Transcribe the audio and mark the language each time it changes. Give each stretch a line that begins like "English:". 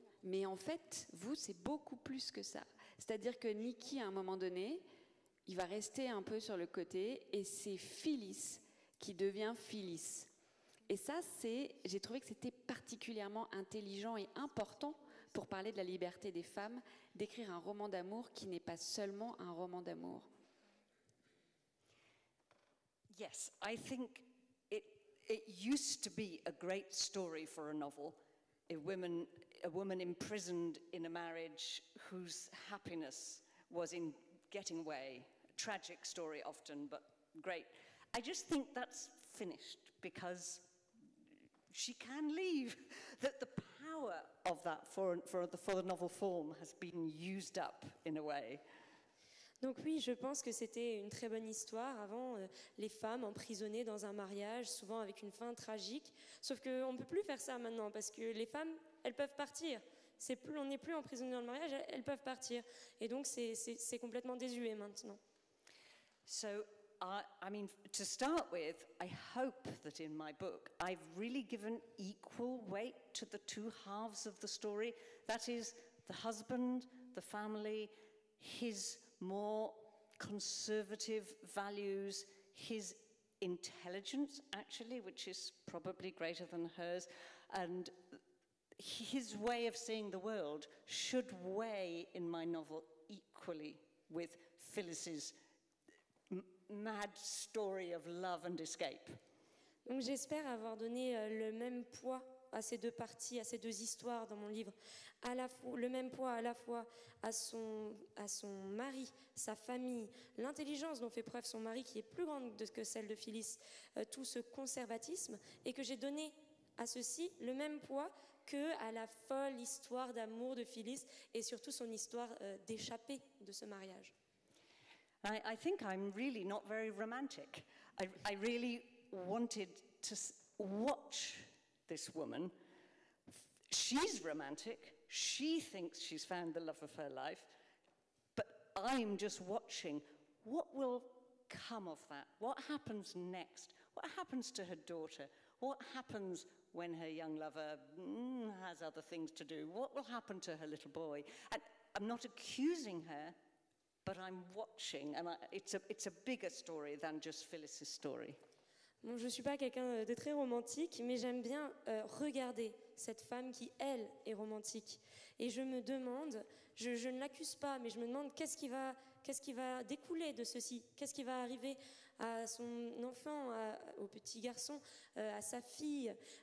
French: Mais en fait, vous, c'est beaucoup plus que ça. C'est-à-dire que Nicky, à un moment donné, il va rester un peu sur le côté et c'est Phyllis qui devient Phyllis. Et ça, j'ai trouvé que c'était particulièrement intelligent et important pour parler de la liberté des femmes, d'écrire un roman d'amour qui n'est pas seulement un roman d'amour.
English: Yes, I think it used to be a great story for a novel, a woman imprisoned in a marriage whose happiness was in getting away. A tragic story often, but great. I just think that's finished because she can leave. That the power of that for the novel form has been used up in a way.
French: Donc oui, je pense que c'était une très bonne histoire. Avant, les femmes emprisonnées dans un mariage, souvent avec une fin tragique. Sauf qu'on ne peut plus faire ça maintenant, parce que les femmes, elles peuvent partir. On n'est plus emprisonné dans le mariage, elles peuvent partir. Et donc, c'est complètement désuet maintenant.
English: So, I mean, to start with, I hope that in my book, I've really given equal weight to the two halves of the story. That is, the husband, the family, his more conservative values, his intelligence, actually, which is probably greater than hers, and his way of seeing the world should weigh in my novel equally with Phyllis's mad story of love and escape.
French: Donc j'espère avoir donné le même poids à ces deux parties, à ces deux histoires dans mon livre, le même poids à la fois à son mari, sa famille, l'intelligence dont fait preuve son mari qui est plus grande que celle de Phyllis, tout ce conservatisme, et que j'ai donné à ceci le même poids que à la folle histoire d'amour de Phyllis et surtout son histoire d'échappée de ce mariage.
English: I think I'm really not very romantic. I really wanted to watch this woman. She's romantic. She thinks she's found the love of her life. But I'm just watching. What will come of that? What happens next? What happens to her daughter? What happens when her young lover has other things to do? What will happen to her little boy? And I'm not accusing her, but I'm watching. And it's a bigger story than just Phyllis's story.
French: Bon, je ne suis pas quelqu'un de très romantique, mais j'aime bien regarder cette femme qui, elle, est romantique. Et je me demande, je ne l'accuse pas, mais je me demande qu'est-ce qui va découler de ceci? Qu'est-ce qui va arriver à son enfant, au petit garçon, à sa fille?